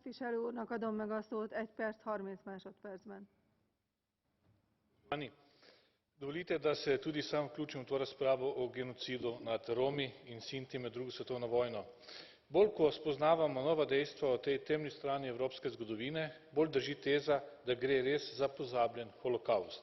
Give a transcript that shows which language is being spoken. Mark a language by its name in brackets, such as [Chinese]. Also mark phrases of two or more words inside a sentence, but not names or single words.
[Hungarian] képviselő úrnak adom meg a szót 1 perc 30 másodpercben. [Slovenian] Dovolite, da se tudi sam vključim v to razpravo o genocidu nad Romi in Sinti med drugo svetovno vojno. Bolj ko spoznavamo nova dejstva o tej temni strani evropske zgodovine, bolj drži teza, da gre res za pozabljen holokavst.